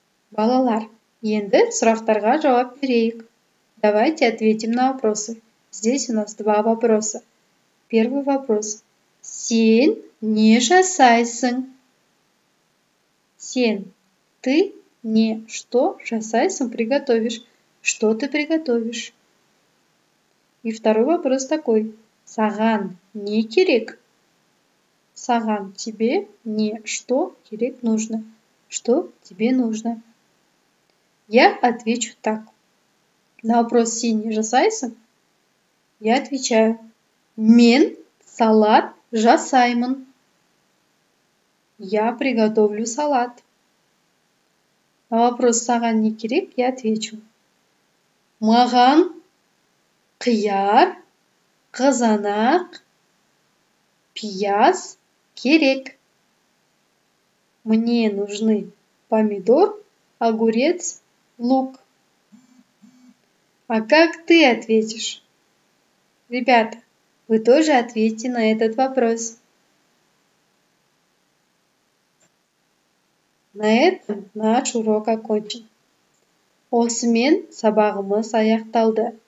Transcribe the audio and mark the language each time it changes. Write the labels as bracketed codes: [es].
[kk] Балалар, енді сұрақтарға жауап берейік. [ru] Давайте ответим на вопросы. Здесь у нас два вопроса. Первый вопрос. [kk] Сен не жасайсың? Сен, [ru] ты [kk] не [ru] что [kk] жасайсың [ru] приготовишь. Что ты приготовишь? И второй вопрос такой. [kk] Саған не керек? Саған, [ru] тебе [kk] не [ru] что [kk] керек [ru] нужно. Что тебе нужно? Я отвечу так. На вопрос [kk] сен не жасайсың? [ru] Я отвечаю. [kk] Мен салат жасаймын. [ru] Я приготовлю салат. На вопрос [kk] саған не керек? [ru] Я отвечу. [kk] Маған қияр, қызанақ, пияз керек. [ru] Мне нужны помидор, огурец, лук. А как ты ответишь? Ребята, вы тоже ответьте на этот вопрос. На этом наш урок окончен. [kk] Осымен сабағымыз аяқталды.